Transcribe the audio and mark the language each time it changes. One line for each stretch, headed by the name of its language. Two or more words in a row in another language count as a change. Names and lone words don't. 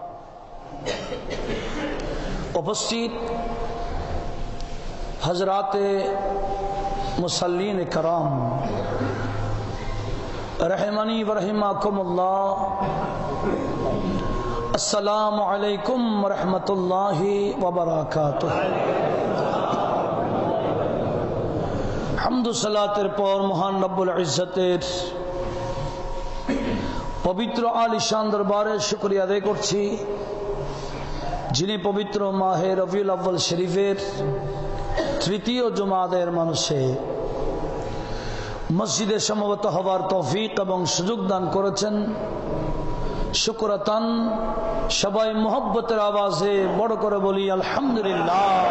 Arabic: উপস্থিত حضرات مسلین کرام رحمنی ورحمکم اللہ السلام علیکم ورحمۃ اللہ وبرکاتہ حمد و صلاতের
Bangla: পর মহান রব্বুল ইজ্জতের পবিত্র আলিশান দরবারে শুকরিয়া আদায় করছি যিনি পবিত্র মাহে রবিউল আউয়াল শরীফের তৃতীয় জুমাদের মানুষে মসজিদে সমবেত হবার তৌফিক এবং সুযোগ দান করেছেন শুকরাতান সবাই মোহব্বতের আওয়াজে বড় করে বলি আলহামদুলিল্লাহ